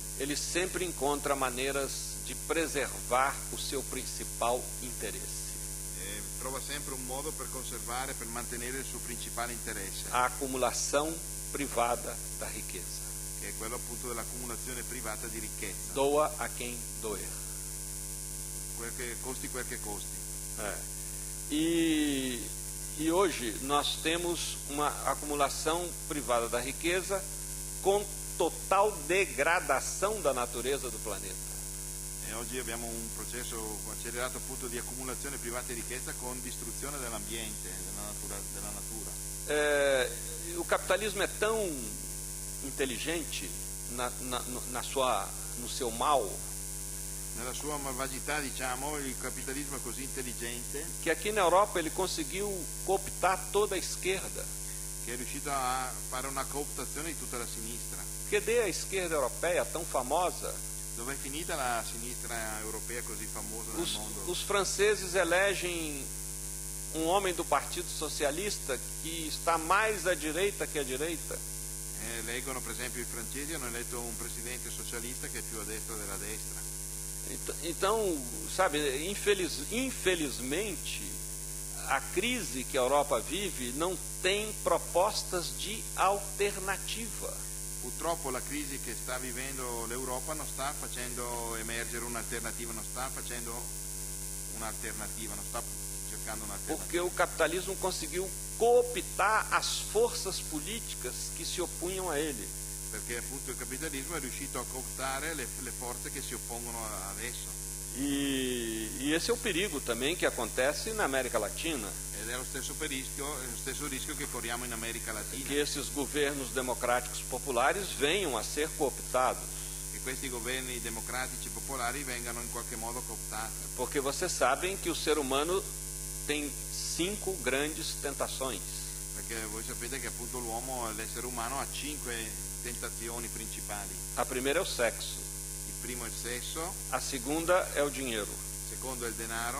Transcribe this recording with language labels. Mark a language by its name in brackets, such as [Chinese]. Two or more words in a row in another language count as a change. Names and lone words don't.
[Portuguese] ele sempre encontra maneiras de preservar o seu principal interesse. [Italian] Trova sempre un modo per conservare, per mantenere il suo principale interesse, [Portuguese] A acumulação privada da riqueza. [Italian] che è quello appunto dell'accumulazione privata di ricchezza, [Portuguese] Doa a quem doer. [Italian] quel che costi. [Portuguese] E hoje nós temos uma acumulação privada da riqueza com total degradação da natureza do planeta. [Italian] E oggi abbiamo un processo accelerato appunto di accumulazione privata di ricchezza con distruzione dell'ambiente, della natura. [Portuguese] O capitalismo é tão inteligente no seu mal, [Italian] Nella sua malvagità, diciamo, il capitalismo è così intelligente [Portuguese] que aqui na Europa ele conseguiu cooptar toda a esquerda. [Italian] che è riuscito a fare una cooptazione di tutta la sinistra. [Portuguese] Cadê a esquerda europeia tão famosa? [Italian] Dove è finita la sinistra europea così famosa nel mondo? [Portuguese] Os franceses elegem um homem do Partido Socialista que está mais à direita que à direita. [Italian] Leggono, per esempio, i francesi hanno eletto un presidente socialista che è più a destra della destra. [Portuguese] Então, sabe, infelizmente, a crise que a Europa vive não tem propostas de alternativa. [Italian] Purtroppo la crisi che sta vivendo l'Europa non sta facendo emergere un'alternativa, non sta cercando un'alternativa. [Portuguese] Porque o capitalismo conseguiu cooptar as forças políticas que se opunham a ele. [Italian] Perché appunto il capitalismo è riuscito a cooptare le forze che si oppongono adesso. [Portuguese] E esse é o perigo também que acontece na América Latina. [Italian] Ed è lo stesso rischio che corriamo in America Latina. [Portuguese] Que esses governos democráticos populares venham a ser cooptados. [Italian] Che questi governi democratici popolari vengano in qualche modo cooptati. [Portuguese] Porque vocês sabem que o ser humano tem 5 grandes tentações. [Italian] Perché voi sapete che appunto l'essere umano ha 5 tentazioni principali. [Portuguese] A primeira é o sexo. [Italian] Il primo è il sesso. [Portuguese] A segunda é o dinheiro. [Italian] Il secondo è il denaro.